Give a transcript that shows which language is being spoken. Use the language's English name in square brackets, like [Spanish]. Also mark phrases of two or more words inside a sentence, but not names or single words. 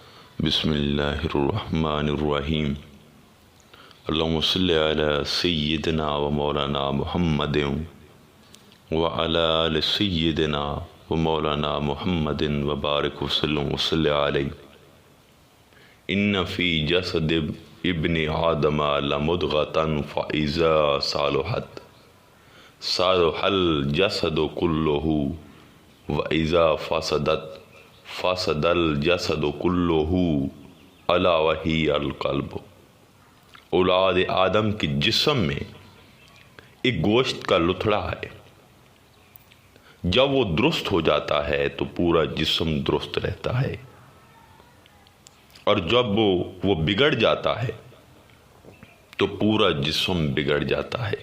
[Arabic] بسم الله الرحمن الرحيم. اللهم صل على سيدنا ومولانا محمد وعلى آل سيدنا ومولانا محمد وبارك وسلم وصل عليه. إن في جسد ابن آدم لمضغة فإذا صلحت صلح الجسد كله وإذا فسدت فسد الجسد كله ألا وهي القلب. [Hindi] औलाद आदम के जिस्म में एक गोश्त का लुथड़ा है। जब वो दुरुस्त हो जाता है तो पूरा जिस्म दुरुस्त रहता है, और जब वो बिगड़ जाता है तो पूरा जिस्म बिगड़ जाता है।